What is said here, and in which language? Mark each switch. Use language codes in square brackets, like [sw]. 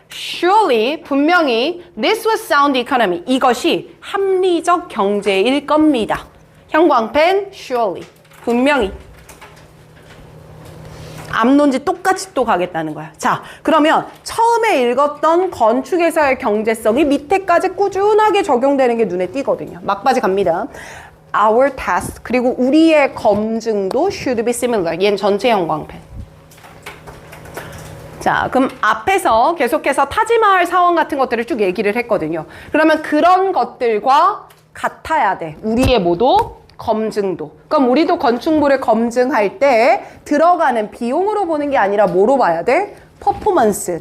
[en] Surely [ko] 분명히 [en] this was sound economy. [ko] 이것이 합리적 경제일 겁니다. 형광펜 [en] surely [ko] 분명히. 앞론지 똑같이 또 가겠다는 거야. 자, 그러면 처음에 읽었던 건축에서의 경제성이 밑에까지 꾸준하게 적용되는 게 눈에 띄거든요. 막바지 갑니다. [en] Our task [ko] 그리고 우리의 검증도 [en] should be similar. [ko] 얘는 전체 형광펜. 자, 그럼 앞에서 계속해서 타지마할 사원 같은 것들을 쭉 얘기를 했거든요. 그러면 그런 것들과 같아야 돼. 우리의 뭐도? 검증도. 그럼 우리도 건축물을 검증할 때 들어가는 비용으로 보는 게 아니라 뭐로 봐야 돼? 퍼포먼스.